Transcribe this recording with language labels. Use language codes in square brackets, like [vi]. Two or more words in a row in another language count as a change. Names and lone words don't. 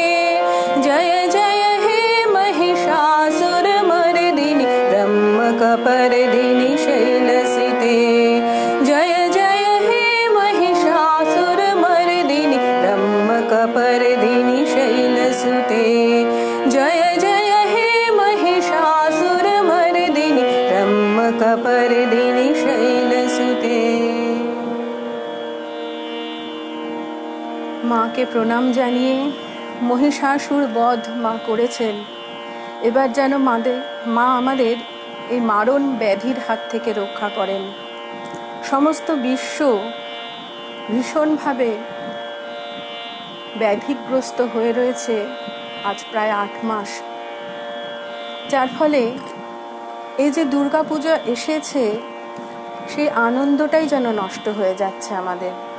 [sa] जय जय हे महिषासुरमर्दिनि ब्रह्मकपर्दिनि शैलसिते जय जय हे महिषासुरमर्दिनि ब्रह्मकपर्दिनि शैलसुते जय जय हे महिषासुरमर्दिनि ब्रह्मकपर्दिनि शैलसुते। [bn] মাকে প্রণাম জানিয়ে মহিষাসুর বধ মা করেছেন। এবার যেন মা আমাদের এই মারণ ব্যাধির হাত থেকে রক্ষা করেন। সমস্ত বিশ্ব ভীষণভাবে ব্যাধিগ্রস্ত হয়ে রয়েছে আজ প্রায় 8 মাস, যার ফলে এই যে দুর্গাপূজা এসেছে সেই আনন্দটাই যেন নষ্ট হয়ে যাচ্ছে আমাদের।